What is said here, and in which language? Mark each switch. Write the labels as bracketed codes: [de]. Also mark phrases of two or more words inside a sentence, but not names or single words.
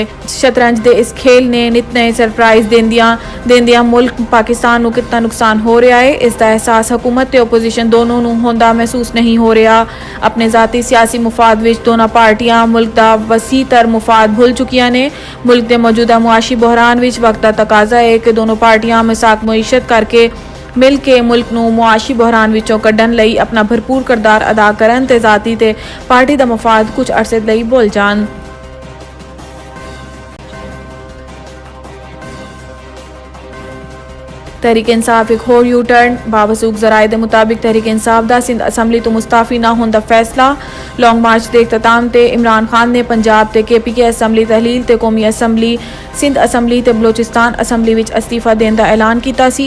[pa] شطرنج دے اس کھیل نے نت نئے سرپرائز دیندیاں ملک پاکستان نو کتنا نقصان ہو رہا ہے، اس دا احساس حکومت تے اپوزیشن دونوں نو ہوندا محسوس نہیں ہو رہا۔ اپنے ذاتی سیاسی مفاد وچ دونوں پارٹیاں ملک دا وسیع تر مفاد بھول چکیاں نے۔ ملک دے موجودہ معاشی بحران وچ وقت دا تقاضا ہے کہ دونوں پارٹیاں مساق معیشت کر کے مل کے ملک نو معاشی بحران وچوں کڈن لئی اپنا بھرپور کردار ادا کرن تے ذاتی تے پارٹی دا مفاد کچھ عرصے لئی بھول جان۔ تحریک انصاف ایک ہور یو ٹرن۔ باوثوق ذرائع دے مطابق تحریک انصاف دا سندھ اسمبلی تو مستعفی نہ ہون دا فیصلہ۔ [en] long march [pa] دے اختتام تے عمران خان نے پنجاب تے کے پی کے اسمبلی تحلیل تے قومی اسمبلی، سندھ اسمبلی تے بلوچستان اسمبلی وچ استعفی دین دا اعلان کیتا سی۔